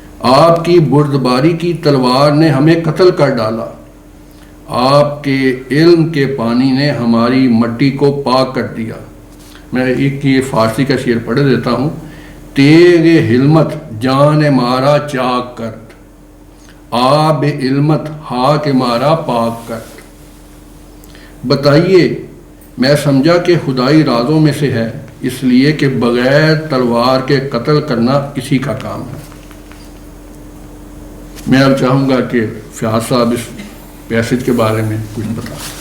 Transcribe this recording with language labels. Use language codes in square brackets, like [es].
[ur] آپ کی بردباری کی تلوار نے ہمیں قتل کر ڈالا، آپ کے علم کے پانی نے ہماری مٹی کو پاک کر دیا. میں ایک یہ فارسی کا شعر پڑھ دیتا ہوں. [fa] تیغ حلمت جان مارا چاک کرد، آب علمت ہاک مارا پاک کرد. [ur] بتائیے، میں سمجھا کہ خدائی رازوں میں سے ہے، اس لیے کہ بغیر تلوار کے قتل کرنا کسی کا کام ہے. میں اب چاہوں گا کہ فیاض صاحب اس پیسج کے بارے میں کچھ بتا.